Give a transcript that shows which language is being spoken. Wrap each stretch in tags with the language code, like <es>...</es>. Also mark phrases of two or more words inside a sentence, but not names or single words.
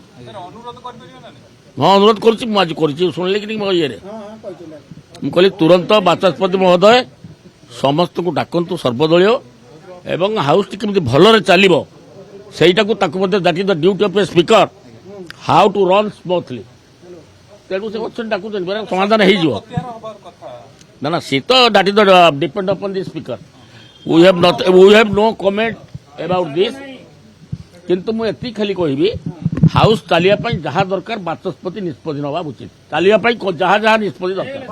<or>ହଁ ଅନୁରୋଧ କରୁଛି, ମୁଁ ଆଜି କରିଛି, ଶୁଣିଲେ କି ମୋ ଇଏରେ ମୁଁ କହିଲି ତୁରନ୍ତ ବାଚସ୍ପତି ମହୋଦୟ ସମସ୍ତଙ୍କୁ ଡାକନ୍ତୁ ସର୍ବଦଳୀୟ, ଏବଂ ହାଉସ୍ଟି କେମିତି ଭଲରେ ଚାଲିବ ସେଇଟାକୁ ତାକୁ ମଧ୍ୟ</or> <en>that is the duty of a speaker, how to run smoothly.</en> <or>ତେଣୁ ସେ ଅଛନ୍ତି ଡାକୁଛନ୍ତି, ସମାଧାନ ହେଇଯିବ। ନା ନା, ସେ ତ</or> <en>that is the depend upon the speaker. we have no comment about this.</en> <or>କିନ୍ତୁ ମୁଁ ଏତିକି ଖାଲି କହିବି ହାଉସ୍ ଚାଲିବା ପାଇଁ ଯାହା ଦରକାର ବାଚସ୍ପତି ନିଷ୍ପତ୍ତି ନେବା ଉଚିତ ଚାଲିବା ପାଇଁ ଯାହା ଯାହା ନିଷ୍ପତ୍ତି ଦରକାର</or>